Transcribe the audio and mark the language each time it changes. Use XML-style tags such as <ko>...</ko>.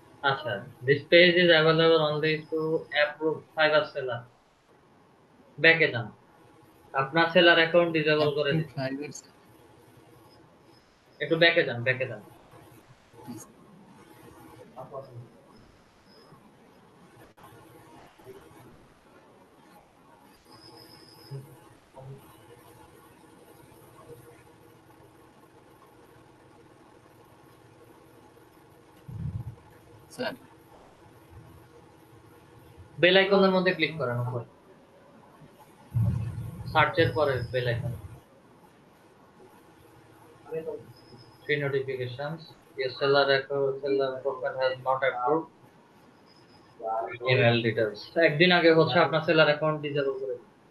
<en>আচ্ছা, this page is available only to approved Fiverr seller.</en> <bn>ব্যাকে যান, আপনার সেলার অ্যাকাউন্ট ডিসেবল করে</bn> <en>approved</en> <bn>দিন। Fibre sir. একটু ব্যাকে যান, ব্যাকে যান। স্যার বেল আইকনের মধ্যে ক্লিক করেন উপরে, সার্চের পরে bell icon.</bn> <en>Three notifications. Your seller profile has not approved. Email details.</en> <bn>একদিন আগে হচ্ছে আপনার সেলার অ্যাকাউন্ট ডিসেবল করে দিন।</bn>